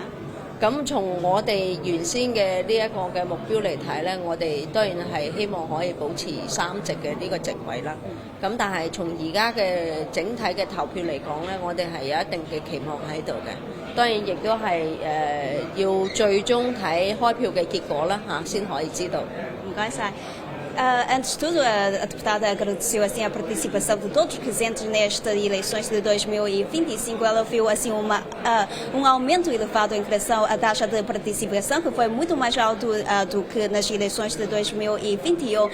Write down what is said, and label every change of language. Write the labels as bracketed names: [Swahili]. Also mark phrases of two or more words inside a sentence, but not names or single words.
[Cantonese] 咁從我哋原先嘅呢一個嘅目標嚟睇咧，我哋當然係希望可以保持3席嘅呢個席位啦。咁但係從而家嘅整體嘅投票嚟講咧，我哋係有一定嘅期望喺度嘅。當然亦都係要最終睇開票嘅結果啦先可以知道。 [Portuguese] 唔該晒。Antes de tudo, a deputada agradeceu assim a participação de todos os presentes nestas eleições de 2025. Ela viu assim aumento elevado em relação à taxa de participação, que foi muito mais alto do que nas eleições de 2021.